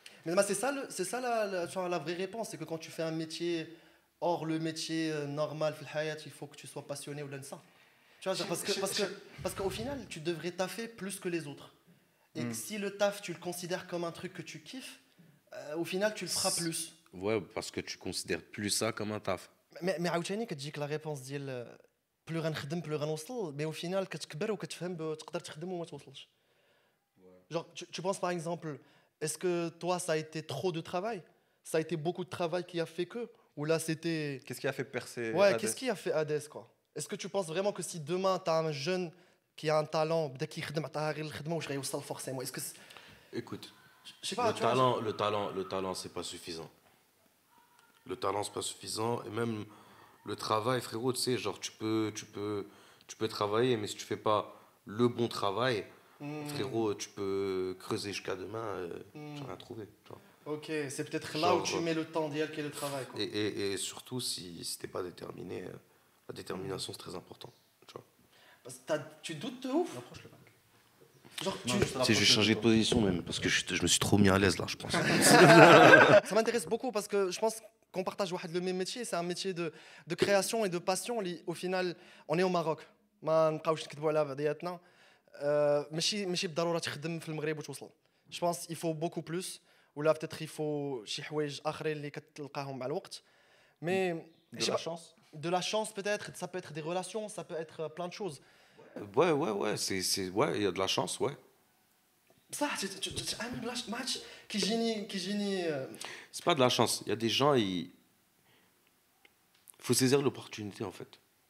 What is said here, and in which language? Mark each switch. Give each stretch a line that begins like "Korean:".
French: Mais bah, c'est ça la vraie réponse, c'est que quand tu fais un métier hors le métier normal,
Arabic: في الحياة,
French: il faut que tu sois passionné ou ça. Tu vois, genre, parce qu'au final, tu devrais taffer plus que les autres. Et que si le taf, tu le considères comme un truc que tu kiffes, au final, tu le feras plus. Ouais, parce que tu considères plus ça comme un taf. Mais
Arabic: عاوتاني كتجيك
French: la réponse
Arabic: ديال plus غنخدم plus غنوصل,
French: mais au final
Arabic: كتكبر وكتفهم تقدر تخدم وما توصلش.
French: Genre, tu penses par exemple, est-ce que toi ça a été trop de travail? Ça a été beaucoup de travail qui a fait que? Ou là c'était. Qu'est-ce qui a fait percer Ouais, Hades qu'est-ce qui a fait Hades quoi? Est-ce que tu penses vraiment que si demain tu as un jeune qui a un talent,
Arabic: بدا كيخدم عطاها غير الخدمه واش غيوصل
French: forcément? Est-ce que Écoute, je sais pas, tu vois, le talent, c'est pas suffisant. Le talent, c'est pas suffisant. Et même le travail, frérot, tu sais, genre, tu peux travailler, mais si tu fais pas le bon travail, frérot, tu peux creuser jusqu'à demain, tu rien trouvé. Tu vois. OK, c'est peut-être là où Genre, tu mets le temps d'y aller qui est le travail quoi. Et surtout, si t'es pas déterminé, la détermination, c'est très important. Tu vois. Parce que tu doutes de ouf. Genre, Si je vais changer de position même, parce que je me suis trop mis à l'aise là, je pense. ça m'intéresse beaucoup parce que je pense qu'on partage le même métier. C'est un métier de création et de passion. Au final, on est au Maroc.
Arabic: ما نبقاوش نكذبوا على بعضياتنا. ماشي بالضروره تخدم في المغرب وتوصل.
French: Je pense il faut beaucoup plus.
Arabic: ولا
French: peut-être il faut
Arabic: شي حوايج اخرين اللي كتلقاهم مع الوقت.
French: Mais De la chance. De la chance peut-être, ça peut être des relations, ça peut être plein de choses. Ouais, ouais, il y a de la chance, ouais. Ça, c'est un match qui génie. C'est pas de la chance. Il y a des gens, il faut saisir l'opportunité en fait.